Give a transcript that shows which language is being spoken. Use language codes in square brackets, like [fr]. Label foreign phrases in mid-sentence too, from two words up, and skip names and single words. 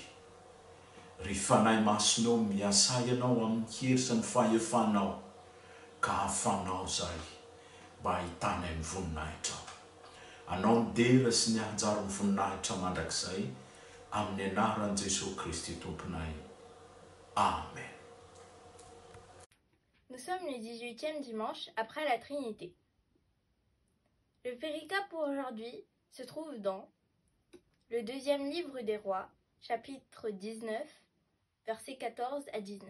[mg] Ry fanahy masonao miasay ianao amin'ny hery sy ny fahefanao ka hafanao zahay mba hahitanay ny voninahitra. Anao ny dera sy ny anjara ny voninahitra mandrakizay amin'ny anaran'i Jesosy Kristy Tomponay. Amen. [fr] Nous sommes le 18e dimanche après la Trinité. Le péricope pour aujourd'hui se trouve dans le deuxième livre des Rois, chapitre 19, versets 14 à 19.